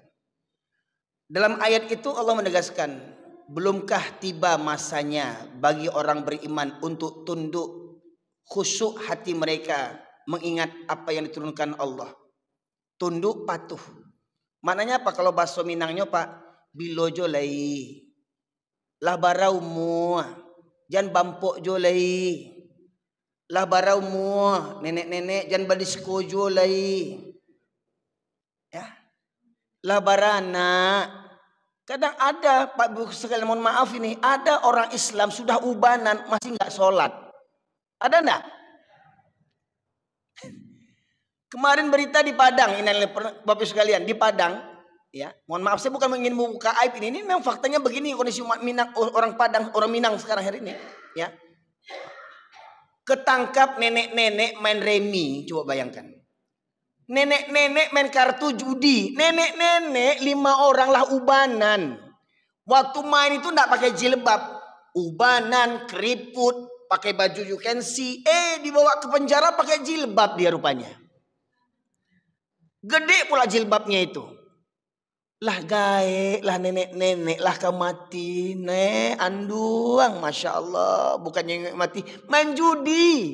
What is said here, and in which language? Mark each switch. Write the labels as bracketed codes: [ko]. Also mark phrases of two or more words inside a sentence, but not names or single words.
[id] Dalam ayat itu Allah menegaskan, belumkah tiba masanya bagi orang beriman untuk tunduk, khusyuk hati mereka mengingat apa yang diturunkan Allah. Tunduk patuh. Maknanya apa kalau bahasa Minangnya Pak? [min] Bilojo lai. Lah baraumu. Jangan bampok jo lai. Lah baraumu. Nenek-nenek jangan badisko jo lai. Ya. Lah barana. [id] Kadang ada Pak Bu sekalian, mohon maaf ini, ada orang Islam sudah ubanan masih nggak sholat. Ada enggak? Kemarin berita di Padang, ini Bapak sekalian di Padang, ya. Mohon maaf saya bukan ingin membuka aib ini memang faktanya begini kondisi umat Minang, orang Padang, orang Minang sekarang hari ini, ya. Ketangkap nenek-nenek main remi, coba bayangkan. Nenek-nenek main kartu judi, nenek-nenek 5 orang lah ubanan. Waktu main itu enggak pakai jilbab, ubanan, keriput, pakai baju [en] you can see, [id] dibawa ke penjara pakai jilbab dia rupanya. Gede pula jilbabnya itu. [min] Lah gae, lah nenek-nenek, lah kau mati, anduang, [ar] ما شاء الله. [id] Bukannya mati, main judi.